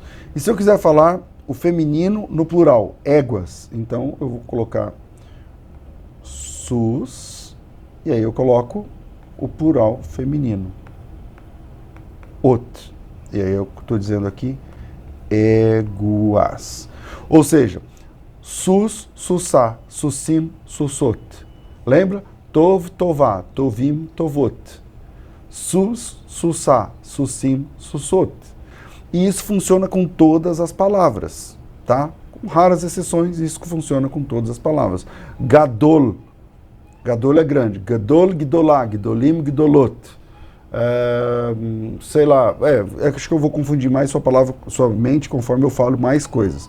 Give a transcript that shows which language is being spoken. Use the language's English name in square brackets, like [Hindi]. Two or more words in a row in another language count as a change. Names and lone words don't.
[Portuguese] E se eu quiser falar o feminino no plural, éguas, então eu vou colocar sus, e aí eu coloco o plural feminino. Ot. E aí eu estou dizendo aqui éguas. Ou seja, [Hebrew] סוס, סוסה, סוסים, סוסות. [Portuguese] Lembra? [Hebrew] טוב, טובה, טובים, טובות. סוס, סוסה, סוסים, סוסות. [Portuguese] E isso funciona com todas as palavras, tá? Com raras exceções, isso funciona com todas as palavras. Gadol. Gadol é grande. Gadol, [Hebrew] גדולה, גדולים, גדולות. [Portuguese] Sei lá, acho que eu vou confundir mais sua mente conforme eu falo mais coisas.